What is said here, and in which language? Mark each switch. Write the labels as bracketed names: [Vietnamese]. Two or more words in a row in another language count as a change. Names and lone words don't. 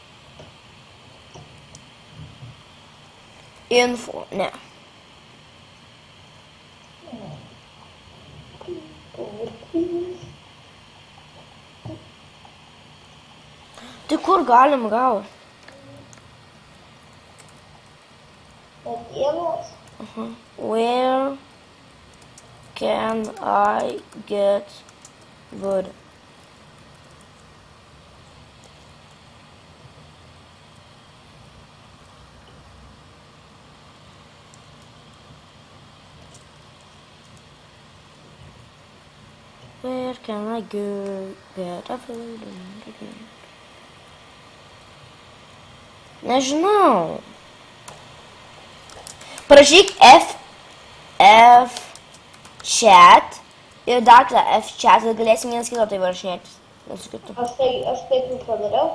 [Lithuanian] Info, ne. Tai kur galim gauti? Medienos. [English] Where can I get wood? Where can I go get a food? [Lithuanian] Nežinau. Parašyk F chat ir dar F chat, kad galėsim vienas kito tai parašinėtis. Aš taip jau padariau.